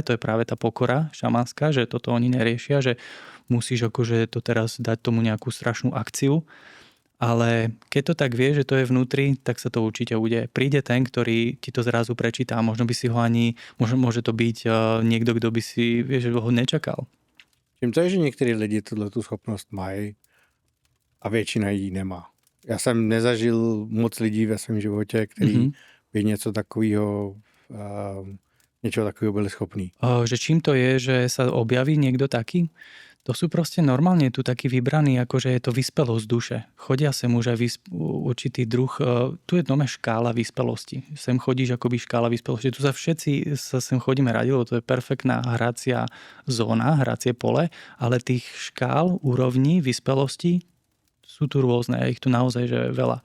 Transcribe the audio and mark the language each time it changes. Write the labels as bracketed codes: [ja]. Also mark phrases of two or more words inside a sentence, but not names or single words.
[sk] To je práve tá pokora šamanská, že toto oni neriešia, že musíš akože to teraz dať tomu nejakú strašnú akciu. Ale keď to tak vieš, že to je vnútri, tak sa to určite udeje. Príde ten, ktorý ti to zrazu prečíta. Možno by si ho ani, môže to byť niekto, kto by si, vieš, že ho nečakal. [cs] Čím to je, že některý lidi tu schopnost mají a většina jí nemá. Já jsem nezažil moc lidí ve svém životě, který by něčeho takového byli schopní. [sk] Že čím to je, že sa objaví niekto taký? To sú proste normálne tu takí vybraní, akože je to vyspelosť duše. Chodia sem už aj určitý druh, tu je nové škála vyspelosti. Sem chodíš akoby škála vyspelosti. Tu sa všetci sem chodíme radi, lebo to je perfektná hracia zóna, hracie pole, ale tých škál, úrovní, vyspelosti sú tu rôzne, je ich tu naozaj že veľa.